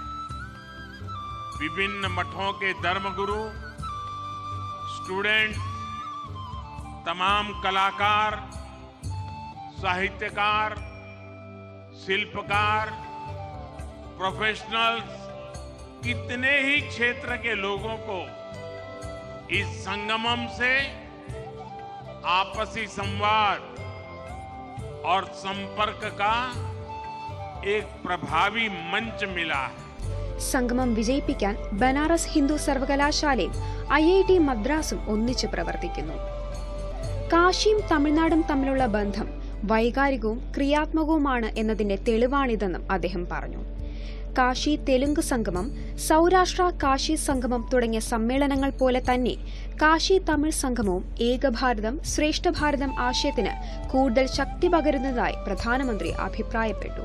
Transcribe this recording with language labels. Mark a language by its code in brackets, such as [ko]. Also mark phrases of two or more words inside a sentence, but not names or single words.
[hi] विभिन्न मठों के धर्मगुरु, स्टूडेंट, तमाम कलाकार, साहित्यकार, शिल्पकार, प्रोफेशनल्स, कितने ही क्षेत्र के लोगों को इस संगमम से आपसी संवाद और संपर्क का एक प्रभावी मंच मिला है. [ml] സംഗമം വിജയിപ്പിക്കാൻ ബനാറസ് ഹിന്ദു സർവകലാശാലയും IIT മദ്രാസും ഒന്നിച്ച് പ്രവർത്തിക്കുന്നു. കാശിയും തമിഴ്നാടും തമ്മിലുള്ള ബന്ധം വൈകാരികവും ക്രിയാത്മകവുമാണ് എന്നതിന്റെ തെളിവാണിതെന്നും അദ്ദേഹം പറഞ്ഞു. കാശി തെലുങ്ക് സംഗമം, സൗരാഷ്ട്ര കാശി സംഗമം തുടങ്ങിയ സമ്മേളനങ്ങൾ പോലെ തന്നെ കാശി തമിഴ് സംഗമവും ഏകഭാരതം ശ്രേഷ്ഠഭാരതം ആശയത്തിന് കൂടുതൽ ശക്തി പകരുന്നതായി പ്രധാനമന്ത്രി അഭിപ്രായപ്പെട്ടു.